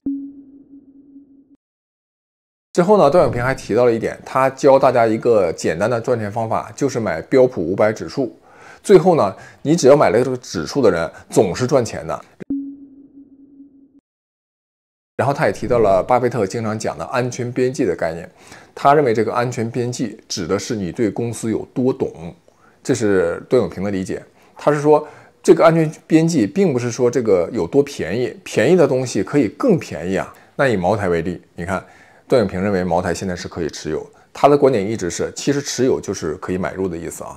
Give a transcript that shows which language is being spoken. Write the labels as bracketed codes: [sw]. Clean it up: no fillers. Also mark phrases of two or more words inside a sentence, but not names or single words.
[zh] 之後呢，段永平還提到了一點，他教大家一個簡單的賺錢方法，就是買標普500指數。最後呢，你只要買了這個指數的人，總是賺錢的。然後他也提到了巴菲特經常講的安全邊際的概念，他認為這個安全邊際指的是你對公司有多懂，這是段永平的理解。他是說，這個安全邊際並不是說這個有多便宜，便宜的東西可以更便宜啊。那以茅台為例，你看段永平認為茅台現在是可以持有，他的觀點一直是其實持有就是可以買入的意思啊。